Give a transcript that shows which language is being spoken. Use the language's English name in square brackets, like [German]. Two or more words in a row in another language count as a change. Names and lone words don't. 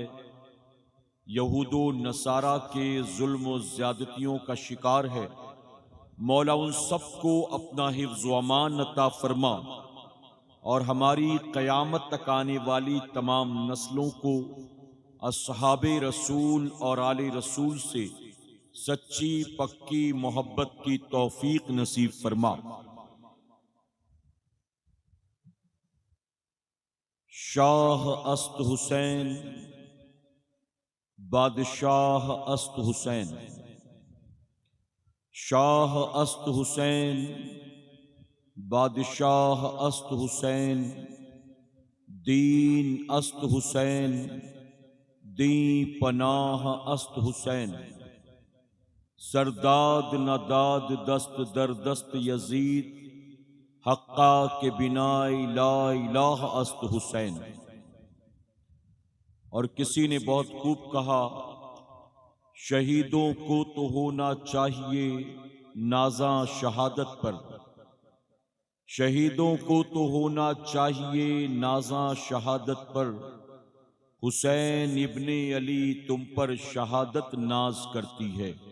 [Urdu] یہود و نصارہ کے ظلم و زیادتیوں کا شکار ہے، مولا ان سب کو اپنا حفظ و امان عطا فرما، اور ہماری قیامت تک آنے والی تمام نسلوں کو اصحاب رسول اور آل رسول سے سچی پکی محبت کی توفیق نصیب فرما۔ [Persian] شاہ است حسین، بادشاہ است حسین، شاہ است حسین، بادشاہ است حسین، دین است حسین، دین پناہ است حسین، سرداد نداد دست در دست یزید، حقا کے بنا [Arabic] لا الہ [Persian] است حسین۔ [Urdu] اور کسی نے بہت خوب کہا، شہیدوں کو تو ہونا چاہیے نازاں شہادت پر، شہیدوں کو تو ہونا چاہیے نازاں شہادت پر، حسین ابن علی تم پر شہادت ناز کرتی ہے۔